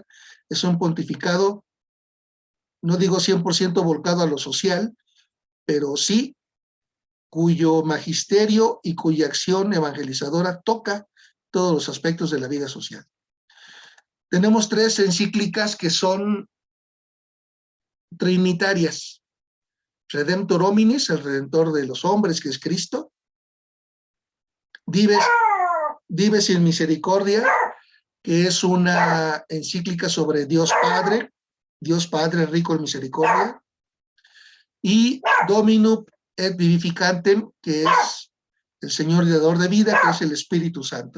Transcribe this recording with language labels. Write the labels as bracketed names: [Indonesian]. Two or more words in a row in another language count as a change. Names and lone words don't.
[Spanish] Es un pontificado, no digo 100% volcado a lo social, pero sí cuyo magisterio y cuya acción evangelizadora toca todos los aspectos de la vida social. Tenemos 3 encíclicas que son trinitarias. Redemptor Hominis, el Redentor de los hombres, que es Cristo. Dives in Misericordia, que es una encíclica sobre Dios Padre rico en misericordia. Y Dominum et Vivificantem, que es el Señor y dador de vida, que es el Espíritu Santo.